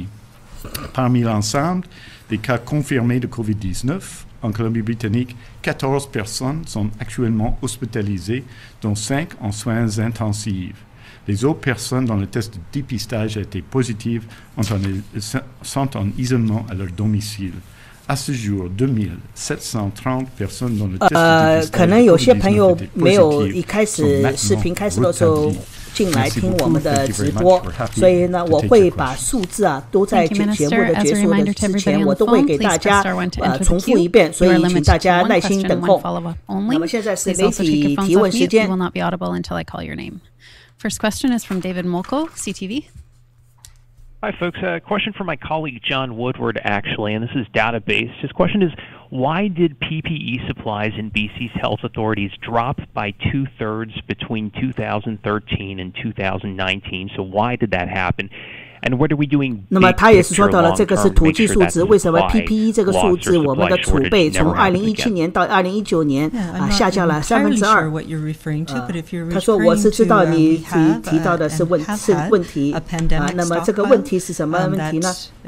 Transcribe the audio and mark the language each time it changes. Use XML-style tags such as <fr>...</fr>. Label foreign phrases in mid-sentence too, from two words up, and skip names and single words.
<fr>Parmi l'ensemble des cas confirmés de COVID-19 en Colombie-Britannique, 14 personnes sont actuellement hospitalisées, dont 5 en soins intensifs. Les autres personnes dont le test de dépistage a été positif sont en isolement à leur domicile. À ce jour, 2730 personnes dont le test de dépistage</fr> <zh>可能有些朋友没有一开始视频开始的时候进来听我们的直播，所以呢，我会把数字啊都在节目的结束的之前，我都会给大家重复一遍，所以请大家耐心等候。那么现在是媒体提问时间。</zh> <en>First question is from David Molko, CTV. Hi, folks. A question for my colleague John Woodward, actually, and this is database. His question is, why did PPE supplies in BC's health authorities drop by 2/3 between 2013 and 2019? So why did that happen? And what are we doing?</en> <zh>那么他也是说到了这个是统计数值，为什么 PPE 这个数字我们的储备从2017年到2019年下降了2/3。他说我是知道你提到的是问题那么这个问题是什么问题呢？</zh>